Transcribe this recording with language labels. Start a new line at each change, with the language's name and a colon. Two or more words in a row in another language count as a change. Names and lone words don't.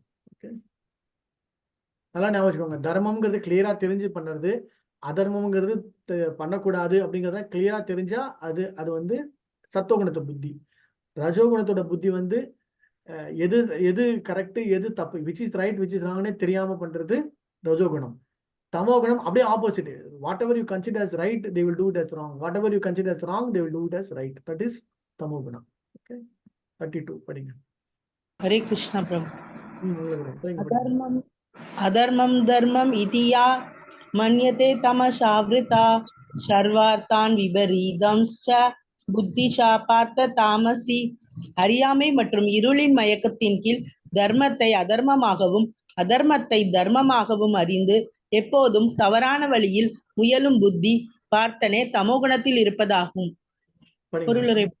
Tamil: ஓகே, நல்லா ஞாபகம் வச்சுக்கோங்க. தர்மம்ங்கிறது கிளியரா தெரிஞ்சு பண்றது, அதர்மம்ங்கிறது பண்ணக்கூடாது அப்படிங்கிறத கிளியரா தெரிஞ்சா அது அது வந்து சத்துவகுணத்தை புத்தி. ரஜோகுணத்தோட புத்தி வந்து எது எது கரெக்ட் எது தப்பு,
English: which is right which is wrong
Tamil: தெரியாம பண்றது ரஜோகுணம். தமோகுணம் அப்படியே ஆப்போசிட்.
English: what ever you consider as right they will do it as wrong, whatever you consider as wrong they will do it as right. That is
Tamil: தமோகுணம். ஓகே, 32 படிங்க. ஹரே கிருஷ்ணா பிரபு. அதர்மம்
Sanskrit: अधर्मं धर्मम् इति या मन्यते तमसावृता सर्वार्थान् विपरीतंश्च बुद्धिः सा पार्थ तामसी.
Tamil: அறியாமை மற்றும் இருளின் மயக்கத்தின் கீழ் தர்மத்தை அதர்மமாகவும் அதர்மத்தை தர்மமாகவும் அறிந்து எப்போதும் தவறான வழியில் முயலும் புத்தி பார்த்தனே தமோகுணத்தில் இருப்பதாகும். பொருளுரை.